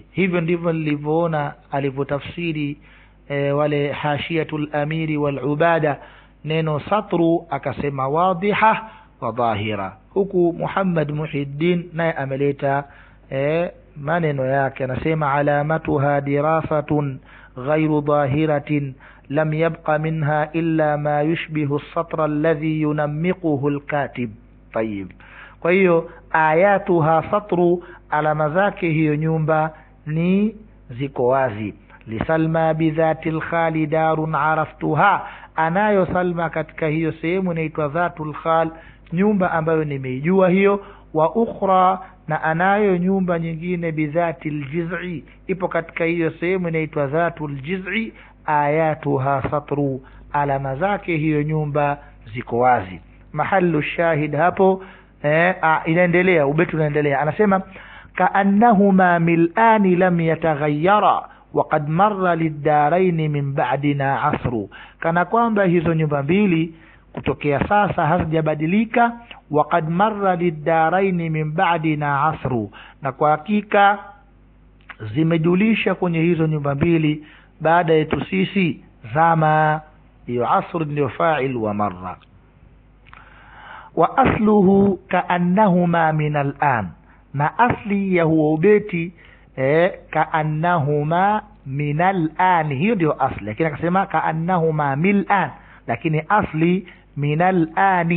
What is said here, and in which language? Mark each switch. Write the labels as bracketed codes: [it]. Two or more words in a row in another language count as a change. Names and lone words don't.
[sw] Hivyo ndivyo nilivyoona alivyotafsiri wale [ar] حاشية الأمير والعبادة [sw] neno satru, akasema [ar] واضحة وظاهرة. [sw] Huku Muhammad Muhiddin naye ameleta maneno yake, anasema [ar] علامتها دارسة غير ظاهرة لم يبق منها إلا ما يشبه السطر الذي ينمقه الكاتب. طيب. [sw] Kwa hiyo [ar] آيتها سطر, [sw] alama zake hiyo nyumba ni ziko wazi. [ar] لسلمى بذات الخال دار عرفتها, [sw] anayo Salma katika hiyo sehemu inaitwa [ar] ذات الخال, [sw] nyumba ambayo nimeijua hiyo. [ar] وأخرى, [sw] na anayo nyumba nyingine [ar] بذات الجزع, [sw] ipo katika hiyo sehemu inaitwa [ar] ذات الجزع آيتها سطر, [sw] alama zake hiyo nyumba ziko wazi. [ar] محل الشاهد [sw] hapo inaendelea, ubeti unaendelea, anasema [ar] كأنهما ملآن لم يتغيرا وقد مر للدارين من بعدنا عصر, [sw] kana kwamba hizo nyumba mbili kutokea sasa hazijabadilika. [ar] وقد مر للدارين من بعدنا عصر, [sw] na kwa hakika zimejulisha kwenye hizo nyumba mbili baada yetu sisi zama. Hiyo asr ndio [ar] فاعل ومر. وأصله كأنهما من الآن, [sw] na asli ya huo ubeti [ar] كأنهما من الآن, [sw] hiyo ndio asli, lakini akasema [ar] كأنهما ملآن, [sw] lakini asli [ar] من الآن.